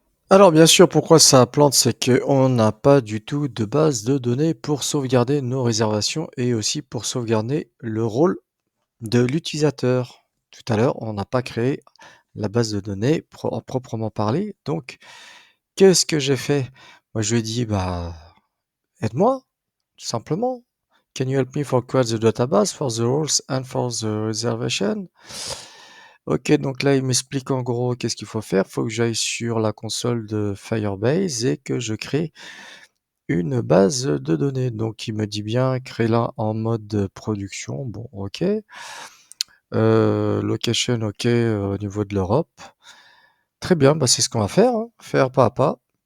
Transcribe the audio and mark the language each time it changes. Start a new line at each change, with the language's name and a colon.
French: Alors bien sûr, pourquoi ça plante, c'est qu'on n'a pas du tout de base de données pour sauvegarder nos réservations et aussi pour sauvegarder le rôle de l'utilisateur. Tout à l'heure, on n'a pas créé la base de données proprement parlée. Donc, qu'est-ce que j'ai fait? Moi, je lui ai dit, bah, aide-moi, tout simplement.
English: Can you help me for create the database for the rules and for the reservation?
French: Ok, donc là, il m'explique en gros qu'est-ce qu'il faut faire. Il faut que j'aille sur la console de Firebase et que je crée une base de données. Donc, il me dit bien, crée-la en mode production. Bon, ok. Location, ok, au niveau de l'Europe. Très bien, bah, c'est ce qu'on va faire, hein, faire pas à pas.